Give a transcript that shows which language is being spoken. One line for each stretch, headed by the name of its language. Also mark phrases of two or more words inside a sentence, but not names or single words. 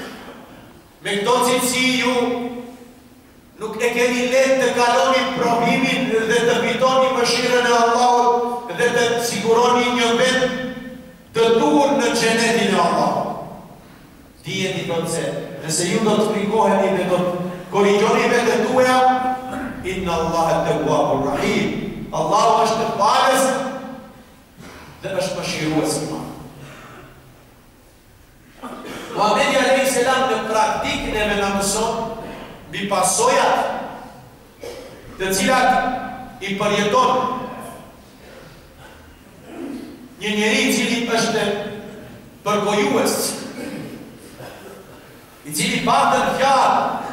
Albanian: Me këto cilësi ju nuk e keni lehtë të kaloni provimin dhe të fitoni mëshirën e Allahut dhe të siguroni një vend të duhur në xhenetin e Allahut. Dijeni thotë se nëse ju do të frikoheni dhe do të korrigjoni vetën tuaja,
Arabic: إن الله تواب رحيم.
Albanian: Allahu është falës dhe është mëshirues i madh. Muhamedi
Arabic: عليه السلام
Albanian: në praktikën e na mëson mbi pasojat të cilat i përjeton një njeri i cili është përgojues, i cili patën fjalë.